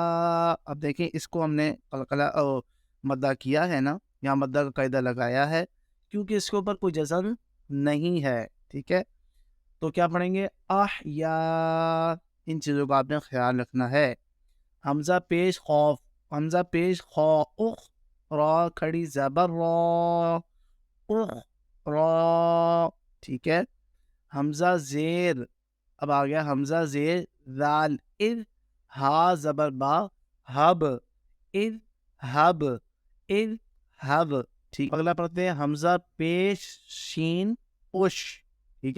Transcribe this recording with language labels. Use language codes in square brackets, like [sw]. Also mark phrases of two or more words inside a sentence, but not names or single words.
[ur] اب دیکھیں اس کو ہم نے قلقلہ مدہ کیا ہے نا، یہاں مدہ کا قاعدہ لگایا ہے کیونکہ اس کے اوپر کوئی جزم نہیں ہے. ٹھیک ہے. تو کیا پڑھیں گے، اح یا. ان چیزوں کا آپ نے خیال رکھنا ہے. حمزہ پیش خوف، حمزہ پیش خو، اخ، را کھڑی زبر را، اخ را. ٹھیک ہے. حمزہ زیر، اب آ گیا حمزہ زیر ذال، اذ، ہا زبر با ہب، اذ ہب، اذ ہب. ٹھیک. اگلا پڑھتے ہیں. حمزہ پیش شین اش، ٹھیک ہے.